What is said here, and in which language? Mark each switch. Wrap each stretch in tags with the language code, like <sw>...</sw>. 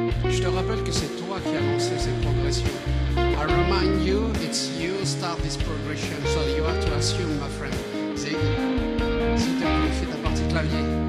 <fr>je te rappelle que c'est toi qui as lancé cette progression.</fr> <en>I remind you, it's you start this progression, so you have to assume, my friend.</en> <fr>Ziggy, s'il te plaît, fais ta partie clavier.</fr>